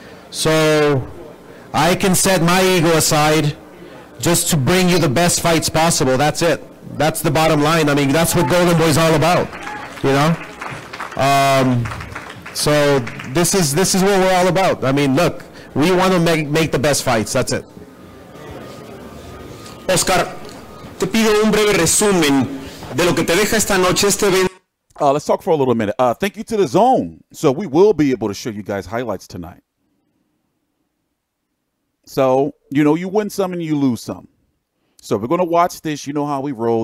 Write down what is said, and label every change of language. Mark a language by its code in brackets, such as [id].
[en] So I can set my ego aside just to bring you the best fights possible. That's it. That's the bottom line. I mean, that's what Golden Boy's all about, you know? So this is what we're all about. I mean, look, we want to make the best fights. That's it. [es] Oscar, te pido un breve resumen de lo que te deja esta noche este evento. [en] Let's talk for a little minute. Thank you to the Zone. So we will be able to show you guys highlights tonight. So, you know, you win some and you lose some. So we're going to watch this. You know how we roll.